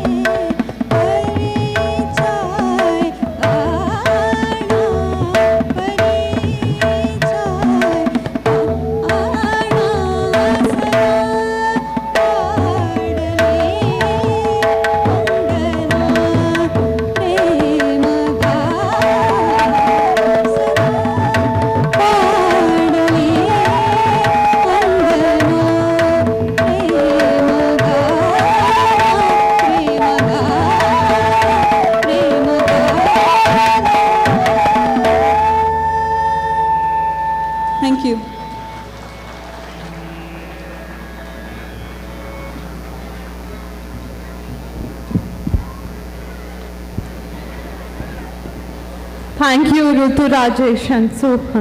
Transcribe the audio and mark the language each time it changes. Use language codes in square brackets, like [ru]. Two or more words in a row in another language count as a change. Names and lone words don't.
[kn] ಪರಿಚಯ ಕಾಣ ಪರಿಚಯ ಕಾಣ ಸದಾ ಪಾಡಲಿ ಅಂಗನ ಪ್ರೇಮ ಗಾನ ಸದಾ ಪಾಡಲಿ ಅಂಗನ ಪ್ರೇಮ [en] Thank you. Thank you, Ritu, Rajesh and Suhan.